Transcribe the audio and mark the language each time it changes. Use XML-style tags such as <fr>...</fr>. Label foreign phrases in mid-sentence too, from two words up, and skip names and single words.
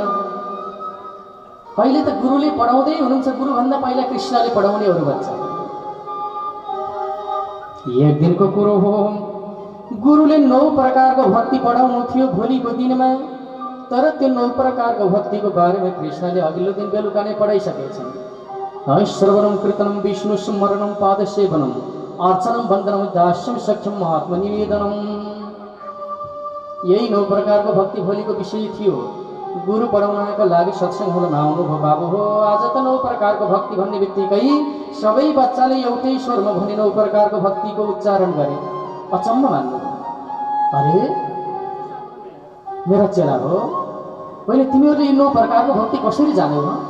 <ne>अहिले त गुरुले पढाउँदै हुनुहुन्छ, गुरुभन्दा पहिला कृष्णले पढाउने अरू बच्चा। एक दिनको कुरो हो, गुरुले 9 प्रकारको भक्ति पढाउनु थियो भोलिको दिनमा, तर त्यो 9 प्रकारको भक्तिको बारेमा कृष्णले अघिल्लो दिन बेलुका नै पढाइसकेछन्।</ne> <sa>श्रवणम कीर्तनम विष्णु स्मरणम पादसेवनम अर्चनम वन्दनम दास्यम सख्यम महात्मा निवेदनम।</sa> <ne>यही 9 प्रकारको भक्ति भोलिको विषय थियो। गुरु पढाउनका लागि सत्सङ्गमा आउनुभयो बाबु हो। आज त 9 प्रकारको भक्ति भन्ने बित्तिकै सबै बच्चाले एउटै स्वरमा भने 9 प्रकारको भक्तिको उच्चारण गरे। अचम्म मान्नु, अरे मेरा चेला हो, पहिले तिमीहरूले यी 9 प्रकारको भक्ति कसरी जान्यौ?</ne>